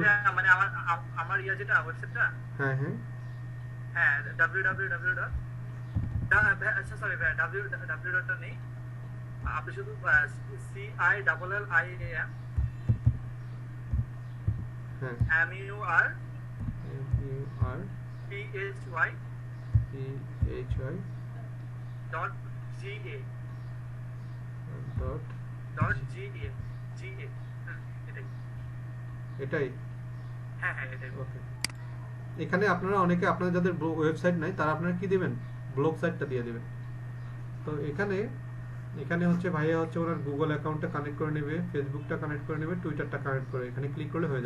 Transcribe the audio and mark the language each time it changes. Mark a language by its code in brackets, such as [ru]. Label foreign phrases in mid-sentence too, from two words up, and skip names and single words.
[bn] মানে আমার ইয়া যেটা ওয়েবসাইটটা, হ্যাঁ হ্যাঁ হ্যাঁ, www. আচ্ছা সরি ভাই, www টা নেই, আপনি শুধু CILLIAM হ্যাঁ MUR MUR PHY PHY dot GA dot dot GA GA এটাই। এটাই। হ্যাঁ হ্যাঁ এটাই। ওকে, এখানে আপনারা অনেকে, আপনারা যাদের ওয়েবসাইট নাই তারা আপনারা কি দিবেন? ব্লগ সাইটটা দিয়ে দিবেন। তো এখানে হচ্ছে ভাইয়া হচ্ছে ওনার গুগল অ্যাকাউন্টটা কানেক্ট করে নেবে, ফেসবুকটা কানেক্ট করে নেবে, টুইটারটা কানেক্ট করে এখানে ক্লিক করলে হয়ে যাবে।